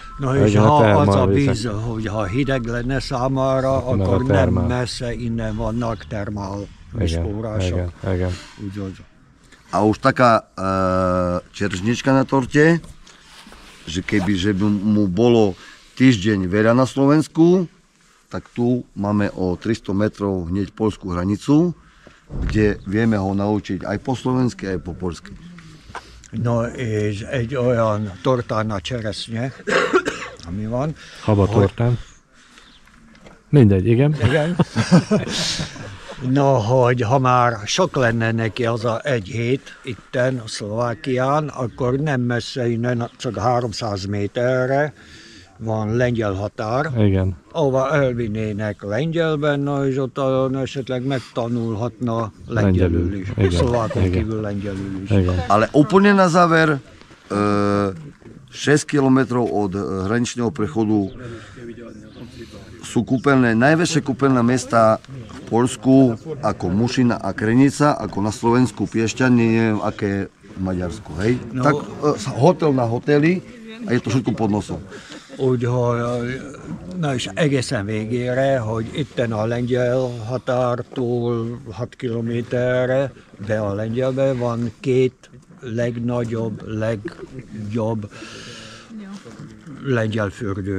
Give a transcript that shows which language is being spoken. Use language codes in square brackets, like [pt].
[hu] No és ha az a víz, hogy ha hideg lenne számára, akkor nem messze innen vannak termál vízforrások. [sk] A už taká čeržnička na torte, že kebyže by mu bolo týždeň veľa na Slovensku, tak tu máme o 300 metrov hneď poľskú hranicu, kde vieme ho naučiť aj po slovensky, aj po poľsky. [hu] No és egy olyan tortán a cseresznye, ami van. Habatortán. Mindegy, igen. Igen. No, hogy ha már sok lenne neki az a 1 hét itten Szlovákián, akkor nem messze innen, csak 300 méterre van lengyel határ, igen. ahova elvinnének lengyelben, és ott esetleg megtanulhatna lengyelül is, szlovákon kívül lengyelül is. Igen. [sk] Ale úplne na záver, 6 kilometrov od hraničného prechodu sú kúpeľné, najväčšie kúpeľné mesta v Poľsku ako Mušina a Krenica, ako na Slovensku Piešťan, neviem aké v Maďarsku, hej? No. Tak hotel na hoteli a je to všetko pod nosom. [hu] Úgyhogy, na és egészen végére, hogy itten a lengyel határtól 6 kilométerre be a lengyelbe van 2 legnagyobb, legjobb lengyel fürdő.